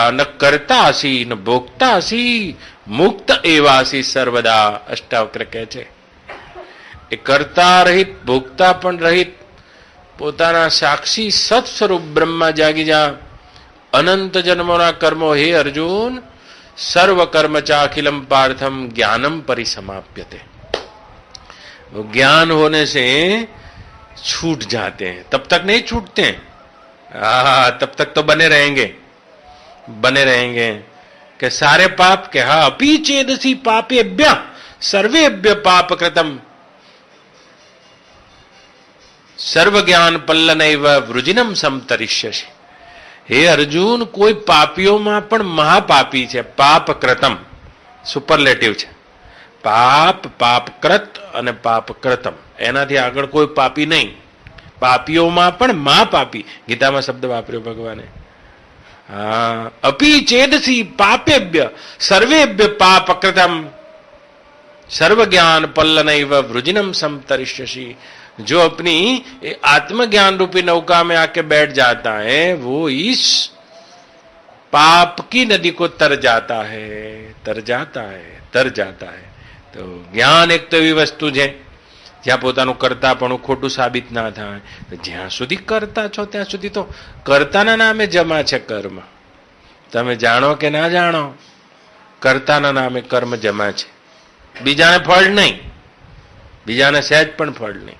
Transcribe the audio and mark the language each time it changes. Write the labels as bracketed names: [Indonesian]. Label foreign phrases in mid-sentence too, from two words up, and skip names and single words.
[Sanskrit] ન કરતા હસી ન ભોગતા હસી, મુક્ત એવાસી સર્વદા. [Gujarati] અષ્ટાવક્ર કહે છે એ કરતા રહિત, ભોગતા પણ રહિત, પોતાના સાક્ષી સત સ્વરૂપ બ્રહ્મા જાગી જા. અનંત જન્મોના કર્મો હે અર્જુન [Sanskrit] सर्व कर्म चाखिलम पार्थम ज्ञानम परिसमाप्यते. [Hindi] वो ज्ञान होने से छूट जाते हैं, तब तक नहीं छूटते हैं. तब तक तो बने रहेंगे कि सारे पाप के हा [Sanskrit] अपी चेदसी पापेभ्य सर्वेभ्य पाप कृतम सर्व ज्ञान पल्लनैव वृजिनम समतरिष्यसि. [Gujarati] હે અર્જુન, કોઈ પાપીઓમાં પણ મહાપાપી છે. [Sanskrit] પાપ કૃતમ [Gujarati] સુપરલેટિવ છે. પાપ, પાપકૃત અને પાપકૃતમ, એનાથી આગળ કોઈ પાપી નહીં. પાપીઓમાં પણ મહાપાપી, ગીતામાં શબ્દ વાપર્યો ભગવાને. [Sanskrit] હા, અપી ચેદસી પાપેભ્ય સર્વેભ્ય પાપકૃતમ सर्व ज्ञान पल्लनैव वृजिनम समतरिष्यसि. [Hindi] जो अपनी आत्मज्ञान रूपी नौका में आके बैठ जाता है वो इस पाप की नदी को तर जाता है. [Gujarati] તો જ્ઞાન એક તો એવી વસ્તુ છે જ્યાં પોતાનું કર્તાપણું ખોટું સાબિત ના થાય. જ્યાં સુધી કરતા છો ત્યાં સુધી તો કર્તાના નામે જમા છે કર્મ. તમે જાણો કે ના જાણો, કર્તાના નામે કર્મ જમા છે. બીજાને ફળ નહીં, બીજાને સહેજ પણ ફળ નહીં.